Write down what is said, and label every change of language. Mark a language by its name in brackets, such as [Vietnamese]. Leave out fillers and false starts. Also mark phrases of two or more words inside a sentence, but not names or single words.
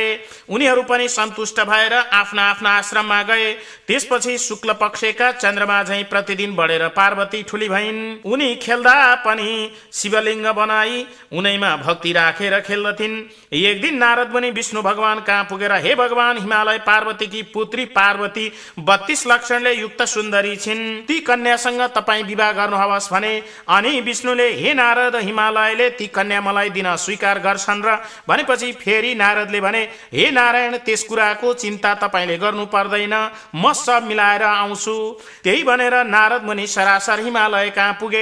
[Nepali] उनीहरू पनि सन्तुष्ट भएर आफ्ना आफ्ना आश्रममा गए। त्यसपछि शुक्ल पक्षका चन्द्रमा झैं प्रतिदिन बढेर पार्वती ठुली भइन्। उनी खेल्दा पनि शिवलिङ्ग बनाई उनैमा भक्ति राखेर खेल्दथिन्। एक दिन नारद मुनि विष्णु भगवान कहाँ पुगेर, हे भगवान, हिमालय पार्वतीकी पुत्री पार्वती 32 लक्षणले युक्त सुन्दरी छिन्, ती कन्यासँग तपाईँ विवाह गर्नुहोस् भने। अनि विष्णुले, हे नारद, हिमालयले ती कन्या मलाई दिन स्वीकार गर्छन् र भनेपछि फेरि नारदले भने, हे नारायण, त्यस कुराको चिन्ता तपाईँले गर्नु पर्दैन, म सब मिलाएर आउँछु। त्यही भनेर नारद मुनि सरासर हिमालय कहाँ पुगे।